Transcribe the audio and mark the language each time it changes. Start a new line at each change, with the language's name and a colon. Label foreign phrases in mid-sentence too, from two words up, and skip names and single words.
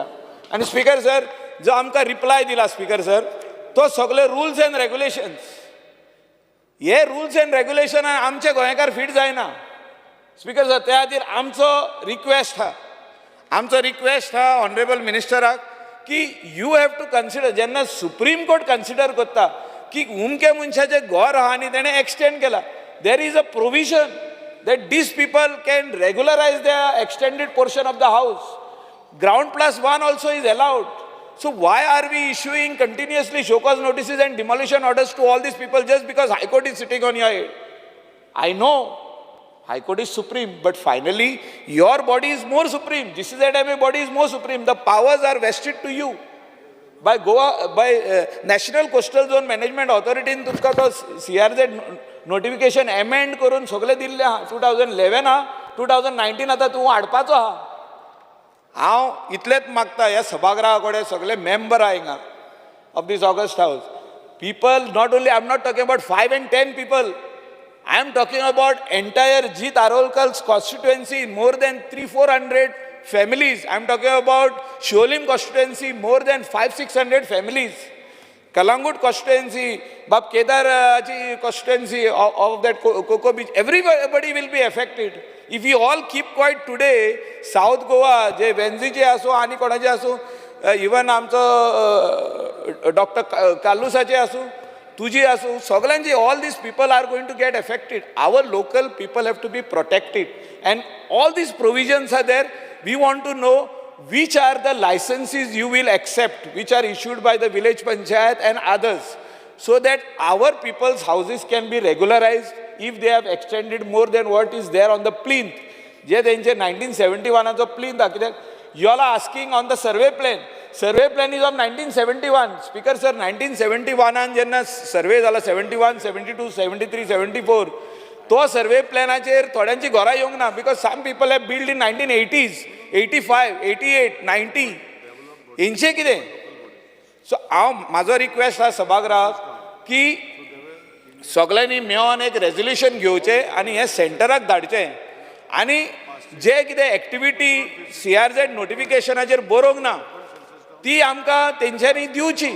Konkani: आनी स्पिकर सर, जो आमकां रिप्लाय दिला स्पिकर सर, तो सगळे
English: rules and regulations,
Konkani: हे
English: rules and regulations
Konkani: आमचे गोंयकार फीट जायना. स्पिकर सर, त्या खातीर आमचो रिक्वेस्ट आहा
English: honourable minister
Konkani: की
English: you have to consider,
Konkani: जेन्ना सुप्रीम कोर्ट कन्सिडर करता की उमके मनशाचें घर आहा आनी तेणें एक्सटेंड केला,
English: there is a provision that these people can regularize their extended portion of the house. Ground plus one also is allowed. So why are we issuing continuously show cause notices and demolition orders to all these people just because High Court is sitting on your head? I know High Court is supreme, but finally your body is more supreme. GCZMA body is more supreme. The powers are vested to you by National Coastal Zone Management Authority.
Konkani: in तुमकां तो CRZ
English: notification amend
Konkani: करून सगळे दिल्ले आहा. 2011 आहा, 2019 आतां तूं हाडपाचो आहा. हांव इतलेंच मागता ह्या सभागृहा कडेन, सगळे मेंबर आहा हिंगा
English: of this august house, people, not only, I am not talking about 5 and 10 people, I am talking about entire Jeet Arolkar's constituency, more than 300-400 families. I'm talking about Sholim constituency, more than 500-600 families. Kalangut constituency, Bab Kedar constituency of that Coco Beach, everybody will be affected. If we all keep quiet today, South Goa,
Konkani: je Venziche aso, ani konache aso, even amcho Dr. Kalusache aso, Tuji aso, Soglanji,
English: all these people are going to get affected. Our local people have to be protected. And all these provisions are there. We want to know which are the licenses you will accept, which are issued by the village panchayat and others, so that our people's houses can be regularized if they have extended more than what is there on the plinth.
Konkani: Je त्यांचे 1971 जो plinth दाखिले,
English: you all are asking on the survey plan. Survey plan is of 1971. Speaker sir, 1971 and jenna survey झाला 71, 72, 73, 74.
Konkani: तो सर्वे प्लॅनाचेर थोड्यांची घरां येवंक ना,
English: because some people have built in 1980s, 85, 88, 90.
Konkani: हेंचें कितें? सो म्हाजो रिक्वेस्ट आसा सभागृहाक की सगळ्यांनी मेळोन एक रेजोल्युशन घेवचें आनी हें सेंटराक धाडचें, आनी जे कितें एक्टिविटी CRZ नोटिफिकेशनाचेर बरोवंक ना ती आमकां तेंच्यांनी दिवची.